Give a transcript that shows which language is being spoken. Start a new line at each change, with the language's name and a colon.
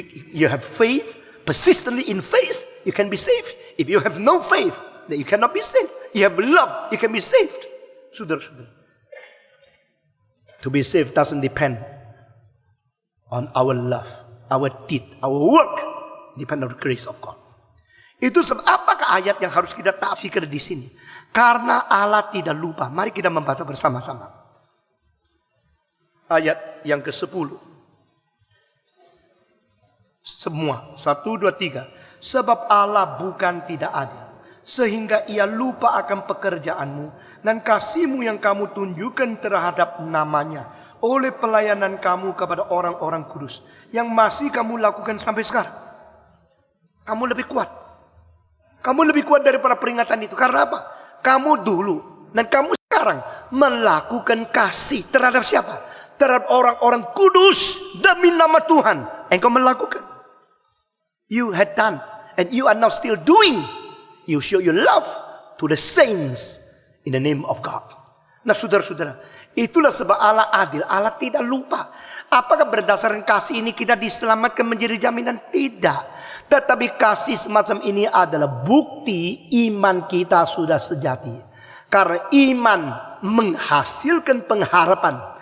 English: You have faith, persistently in faith, you can be saved. If you have no faith, then you cannot be saved. You have love, you can be saved. Saudara-saudara. To be saved doesn't depend on our love, our deed, our work. Depend on the grace of God.
Indonesian: Itu sebab apakah ayat yang harus kita tafsirkan di sini? Karena Allah tidak lupa. Mari kita membaca bersama-sama. Ayat yang ke-10. Semua. 1, 2, 3. Sebab Allah bukan tidak adil, sehingga ia lupa akan pekerjaanmu dan kasihmu yang kamu tunjukkan terhadap namanya oleh pelayanan kamu kepada orang-orang kudus yang masih kamu lakukan sampai sekarang. Kamu lebih kuat. Kamu lebih kuat daripada peringatan itu. Karena apa? Kamu dulu dan kamu sekarang melakukan kasih terhadap siapa? Terhadap orang-orang kudus demi nama Tuhan. Engkau melakukan.
English: You had done and you are now still doing. You show your love to the saints in the name of God.
Indonesian: Nah saudara-saudara, itulah sebab Allah adil. Allah tidak lupa. Apakah berdasarkan kasih ini kita diselamatkan menjadi jaminan? Tidak. Tetapi kasih semacam ini adalah bukti iman kita sudah sejati. Karena iman menghasilkan pengharapan.